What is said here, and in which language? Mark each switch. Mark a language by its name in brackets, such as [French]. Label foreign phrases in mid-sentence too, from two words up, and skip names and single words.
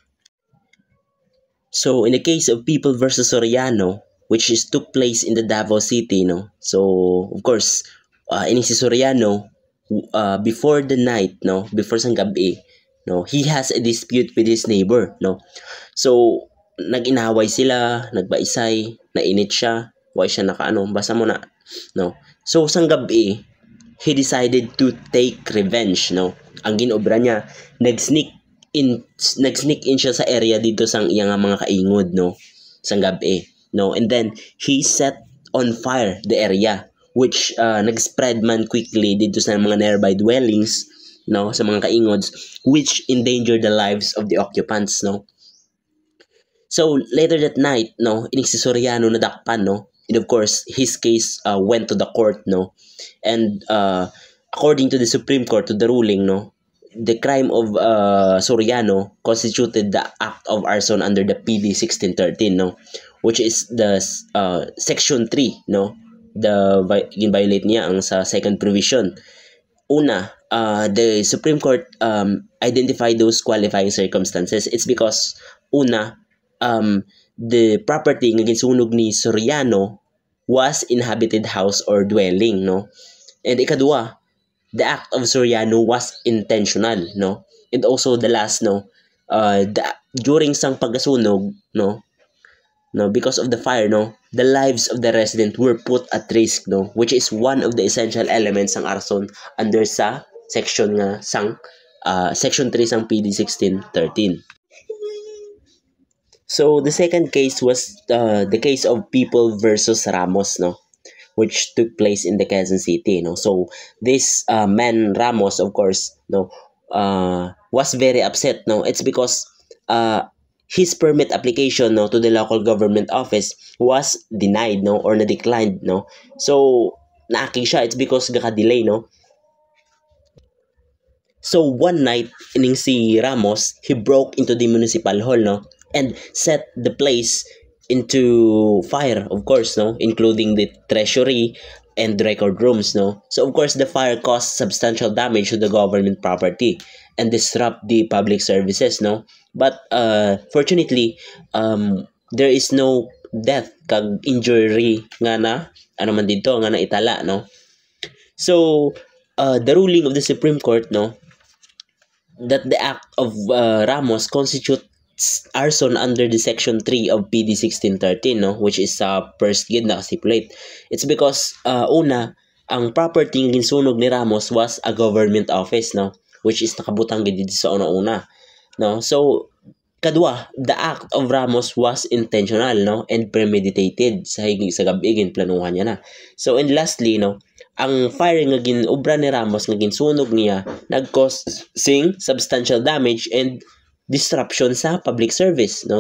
[English] So in the case of People versus Soriano, which took place in the Davao City, no, so of course [Hiligaynon] ini si Soriano, [English] before the night, no, before [Hiligaynon] sang gabi, [English] no, he has a dispute with his neighbor, no. [Hiligaynon] So nag-inaway sila, nagbaisay, nainit siya, why siya basa mo na, no. So sang gabi, [English] he decided to take revenge, no. [Hiligaynon] Ang ginobra niya, nag-sneak in siya sa area dito sang iyang mga kaingod, no, sang gabi, no, [English] and then he set on fire the area, which [Hiligaynon] nag-spread man [English] quickly [Hiligaynon] dito sa mga [English] nearby dwellings, no, [Hiligaynon] sa mga kaingods, [English] which endangered the lives of the occupants, no. So later that night, [Hiligaynon] no, ining si Soriano nadakpan, no, [English] and of course his case went to the court, no, and according to the Supreme Court, to the ruling, no, the crime of Soriano constituted the act of arson under the PD 1613, no, which is the section 3, no, violate [Hiligaynon] niya ang sa [English] second provision. Una, the Supreme Court identified those qualifying circumstances, it's because una, the property [Hiligaynon] nga ginsunog ni Soriano [English] was inhabited house or dwelling, no? And ikadua, the act of Soriano was intentional, no? And also the last, no, during [Hiligaynon] sang pagkasunog, [English] no, because of the fire, no, the lives of the resident were put at risk, no, which is one of the essential elements ng arson under sa section [Hiligaynon] nga sang [English] section 3 [Hiligaynon] sang PD 1613. [English] So the second case was the case of People versus Ramos, no, which took place in the Quezon City, no. So this man Ramos, of course, no, was very upset, no. It's because his permit application, no, to the local government office was denied, no, or na-declined, no. [Hiligaynon] So naaki siya, [English] it's because gaka-delay, no. So one night, [Hiligaynon] ining si Ramos, [English] he broke into the municipal hall, no, and set the place into fire, of course, no, including the treasury and record rooms, no. So of course, the fire caused substantial damage to the government property and disrupt the public services, no. But fortunately, there is no death kag injury [Hiligaynon] nga na ano man dito nga na itala, [English] no. So the ruling of the Supreme Court, no, that the act of Ramos constitutes arson under the section 3 of PD 1613, no, which is first [Hiligaynon] gid nakastipulate. [English] It's because [Hiligaynon] una, ang [English] property [Hiligaynon] ng ginsunog ni Ramos [English] was a government office, no, which is [Hiligaynon] nakabutang gid dito sa una-una, [English] no. [Hiligaynon] So kadua, [English] the act of Ramos was intentional, no, and premeditated [Hiligaynon] sa higig sa gabi ginplanuhan niya na. [English] So and lastly, [Hiligaynon] no, ang fire nga ginobra ni Ramos nga ginsunog niya nag-causing [English] substantial damage and disruption [Hiligaynon] sa [English] public service, [Hiligaynon] no.